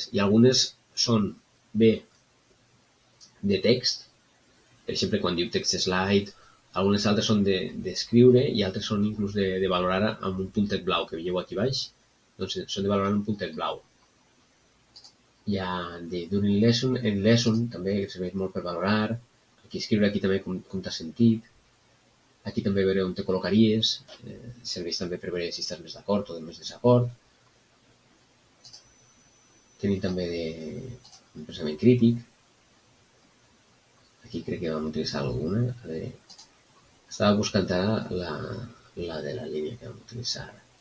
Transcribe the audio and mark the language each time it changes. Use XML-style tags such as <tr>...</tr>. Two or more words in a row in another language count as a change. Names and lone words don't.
<ca>I algunes són bé de text, per exemple quan diu</ca> <en>text slide,</en> <ca>algunes altres són d'escriure i altres són inclús de valorar amb un puntet blau que veieu aquí baix, doncs són de valorar amb un puntet blau. Hi ha de</ca> <en>during lesson,</en> <ca>en lesson també serveix molt per valorar, aquí escriure aquí també com t'ha sentit, aquí també veure on te col·locaries, serveix també per veure si estàs més d'acord o de més desacord. Tenim també de pensament crític. Aquí crec que vam utilitzar alguna. Estava buscant ara la de la línia que vam utilitzar.</ca>